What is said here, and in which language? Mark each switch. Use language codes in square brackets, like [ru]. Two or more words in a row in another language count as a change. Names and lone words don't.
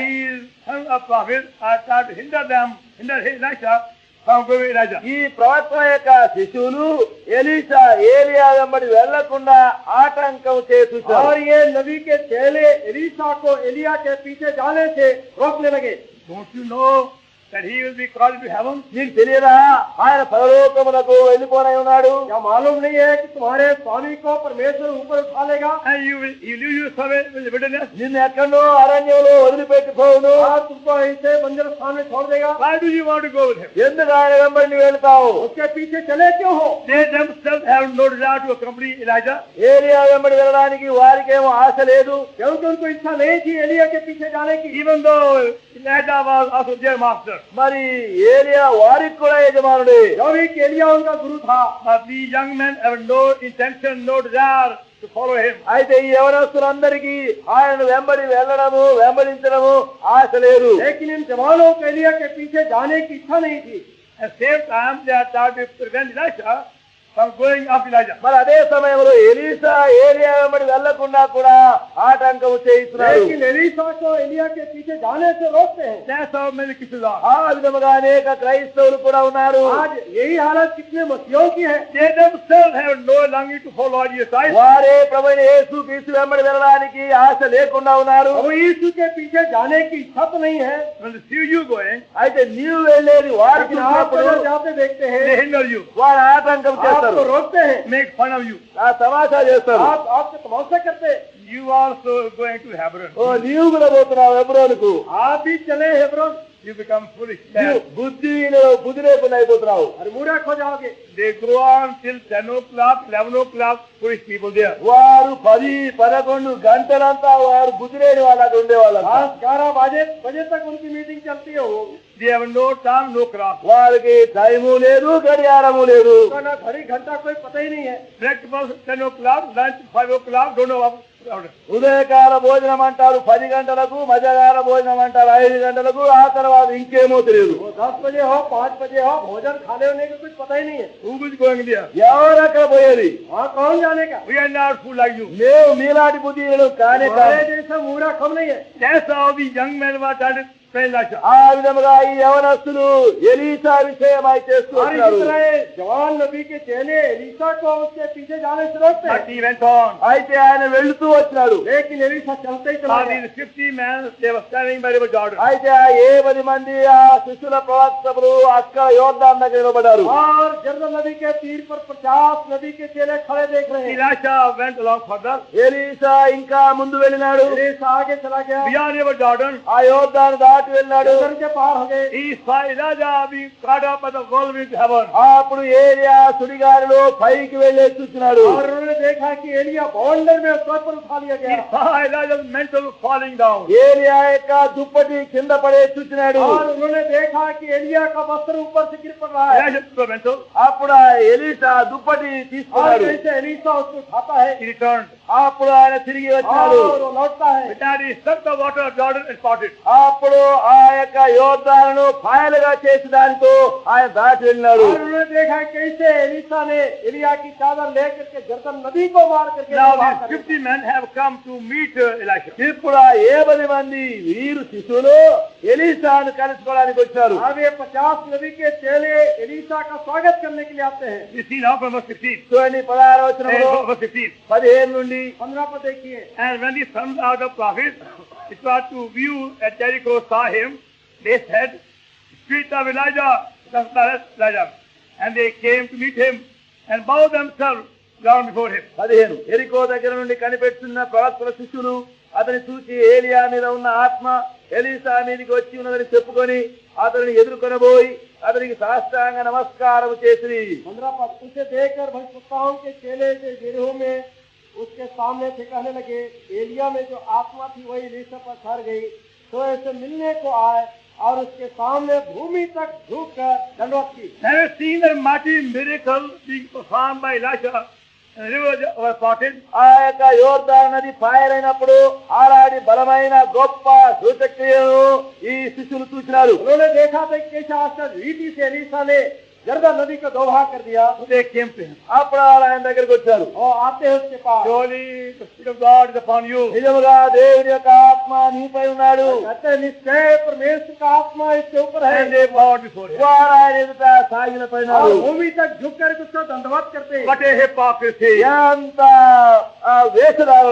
[en] these sons of prophets are trying to hinder Elisha from going with Elijah. [te] ఈ ప్రవక్తల యొక్క శిష్యులు ఎలీషా ఏలియా వెంబడి వెళ్లకుండా ఆటంకం చేసి [hi] और ये नबी के चेले एलीशा को एलिया के पीछे जाने से रोकने लगे। [en] Don't you know that he will be called to heaven? [te] నీకు తెలియదా ఆయన పరలోకమునకు వెళ్ళిపోనై ఉన్నాడు? [hi] क्या मालूम नहीं है कि तुम्हारे स्वामी को परमेश्वर ऊपर उठा लेगा [en] And he will leave you somewhere in the wilderness? [te] నిన్ను ఎక్కడో అరణ్యంలో వదిలిపెట్టిపోవును. [hi] और तुमको ऐसे बंजर स्थान में छोड़ देगा। [en] Why do you want to go with him? [te] ఎందుకు ఆయన వెంబడి నువ్వు వెళ్తావు? [hi] उसके पीछे चले क्यों हो? [en] They themselves have no desire to accompany Elijah. [te] ఏలియా వెంబడి వెళ్ళడానికి వారికేమో ఆశ లేదు. [hi] क्योंकि उनको इच्छा नहीं थी एलिया के पीछे जाने की। [en] Even though Elijah was also their master. [te] మరి ఏలియా వారికి కూడా యజమానుడే. [hi] जो भी कि एलिया उनका गुरु था, [en] But these young men have no intention, no desire to follow him. [te] అయితే ఈ యవనస్తులందరికీ ఆయన వెంబడి వెళ్ళడము వెంబడించడము ఆశ లేదు. [hi] लेकिन इन जवानों को एलिया के पीछे जाने की इच्छा नहीं थी। [en] At the same time, they are trying to prevent Elisha from going up Elijah. [te] మరి అదే సమయంలో ఎలీషా ఏలియా వెంబడి వెళ్లకుండా కూడా ఆటంకం చేయిస్తున్నాడు. [hi] लेकिन एलीशा को एलिया के पीछे जाने से रोकते हैं। [en] That's how many Christians are. [te] ఆ విధముగా అనేక క్రైస్తవులు కూడా ఉన్నారు. [hi] आज यही हालत कितने मसीहों की है। [en] They themselves have no longing to follow Jesus Christ. [te] వారే ప్రభువైన యేసు క్రీస్తు వెంబడి వెళ్ళడానికి ఆశ లేకుండా ఉన్నారు. [hi] और यीशु के पीछे जाने की इच्छा तो नहीं है। [en] When they see you going, [te] అయితే నీవు వెళ్ళేది వారికి [hi] लेकिन आप अगर जाते देखते [en] they [hi] हैं, [en] hinder you, [te] వారు ఆటంకం [hi] आपको [te] చేస్తారు, [hi] रोकते हैं, [en] make fun of you. [te] ఆ తమాషా చేస్తారు. [hi] आपसे तमाशा करते हैं। [en] You also going to Hebron. [te] ఓ నీవు కూడా పోతున్నావు హెబ్రోనుకు. [hi] आप भी चले हेब्रोन, [en] You become foolish. [te] నీవు బుద్ధి లేకుండా అయిపోతున్నావు. [hi] और मूर्ख हो जाओगे। [en] They go on till 10 o'clock, 11 o'clock, foolish people there. [te] వారు 10-11 గంటలంతా వారు బుద్ధి లేని వాళ్ళకి ఉండేవాళ్ళు. [hi] 10-11 बजे तक उनकी मीटिंग चलती है। वो [en] They have no time, no clock. [te] వారికి టైము లేదు, గడియారము లేదు. [hi] उसका ना घड़ी घंटा कोई पता ही नहीं है। [en] Breakfast 10 o'clock, lunch 5 o'clock, don't know about it. [te] ఉదయకాల భోజనం అంటారు 10 గంటలకు, మధ్యాహ్న భోజనం అంటారు 5 గంటలకు, ఆ తర్వాత ఇంకేమో తెలియదు. [hi] वो 10 बजे हो, 5 बजे हो, भोजन खाने होने का कुछ पता ही नहीं है। [en] Who is going there? [te] ఎవరు అక్కడ పోయేది? [hi] वहाँ कौन जाने का। [en] We are not fool like you. [te] మేము మీలాంటి బుద్ధిహీనులు కానే కాదు. [hi] हमारे जैसा मूर्ख हम नहीं है। [en] That's how the young men were trying to pray Elisha. [te] ఆ విధముగా ఈ యవనస్తులు ఎలీషా విషయమై చేస్తూ [hi] और इसी [te] వచ్చారు. [hi] तरह जवान नबी के चेले एलीशा को उसके पीछे जाने से रोकते [en] But [hi] हैं। [en] he went on. [te] అయితే ఆయన వెళుతూ వచ్చినాడు. [hi] लेकिन एलीशा चलते ही चला [en] All [hi] गया। [en] these 50 men, they were standing by the river Jordan. [te] అయితే ఆ 10 మంది ఆ శిష్యుల ప్రవక్తలు అక్కడ యోర్దాను దగ్గర నిలబడ్డారు. [hi] और जर्दन नदी के तीर पर 50 नबी के चेले खड़े देख रहे हैं। [en] Elisha went along further. [te] ఎలీషా ఇంకా ముందు వెళ్ళినాడు. [hi] एलीशा आगे चला गया, [en] Beyond river Jordan, [te] ఆ యోర్దాను దాటి వెళ్ళినాడు. [hi] जर्दन के पार हो गए। [en] he saw Elijah being caught up by the whirlwind to heaven. [te] అప్పుడు ఏలియా సుడిగాలిలో పైకి వెళ్ళే చూస్తున్నాడు. [hi] और उन्होंने देखा कि एलिया बवंडर में स्वर पर उठा लिया [en] He [hi] गया। [en] saw Elijah's mantle falling down. [te] ఏలియా యొక్క దుప్పటి కింద పడే చూస్తున్నాడు. [hi] और उन्होंने देखा कि एलिया का वस्त्र ऊपर से गिर पड़ रहा है। [en] Elijah took the mantle. [te] అప్పుడు ఆ ఎలీషా దుప్పటి [hi] और [te] తీసుకున్నాడు. [hi] जैसे एलीशा उसको उठाता है [en] He returned. [te] అప్పుడు ఆయన తిరిగి వచ్చినాడు. [hi] और वो लौटता है। [en] But then he struck the water of Jordan and parted. [te] అప్పుడు ఆ యొక్క యోర్దానును పాయలుగా చేసి దానితో ఆయన దాటి వెళ్ళినాడు. [hi] और उन्होंने देखा कैसे एलीशा ने एलिया की चादर लेकर के जर्दन नदी को मार करके [en] Now [hi] बाहर [en] these [hi] कर दिया। [en] 50 men have come to meet Elisha. [te] ఇప్పుడు ఆ 70 మంది వీరు శిశువులు ఎలీషాను కలుసుకోవడానికి వచ్చారు. [hi] अब ये 50 नबी के चेले एलीशा का स्वागत करने के लिए आते हैं। [en] You see now from verse 15. [te] చూడండి 16వ వచనంలో [en] And verse 15. [te] 15 నుండి [hi] 15 पर देखिए। [en] And when the sons of the prophets which were to view at Jericho saw him, they said, Spirit of Elijah, Elijah. And they came to meet him and bowed themselves down before him. [te] 15 ఎరికో దగ్గర నుండి కనిపెడుతున్న ప్రవక్తల శిష్యులు అతని చూచి ఏలియా మీద ఉన్న ఆత్మ ఎలీషా మీదకి వచ్చి ఉన్నదని చెప్పుకొని అతనిని ఎదుర్కొనబోయి అతనికి సాష్టాంగ నమస్కారం చేసి [hi] 15 पद उसे देखकर भविष्यवक्ताओं के चेले से गिरोह में उसके सामने से कहने लगे, एलिया में जो आत्मा थी वही एलीशा पर ठहर गई, तो ऐसे मिलने को आए और उसके सामने भूमि तक झुककर दंडवत की। [en] Have you seen the mighty miracle being performed by Elisha? And the river was parted. [te] ఆ యొక్క యోర్దాను నది పాయలైనప్పుడు ఆరాడి బలమైన గొప్ప సూచక్రియను ఈ శిష్యులు చూసినారు. [hi] उन्होंने देखा था कि कैसे आश्चर्य रीति से एलीशा ने जर्दन नदी को दो भाग कर दिया। [en] So they came to him. [te] అప్పుడు ఆయన దగ్గరికి వచ్చారు. [hi] और आते हैं उसके पास, [en] Surely the Spirit of God is upon you. [te] నిజముగా దేవుడి యొక్క ఆత్మ నీపై ఉన్నాడు. [hi] कहते हैं निश्चय परमेश्वर का आत्मा इसके ऊपर है। [en] And they bowed before him. [te] వారు ఆయన ఎదుట సాగిలపడినారు. [hi] और भूमि तक झुक कर उसको दंडवत करते हैं। [en] What a hypocrisy. [te] ఎంత వేషధారణ.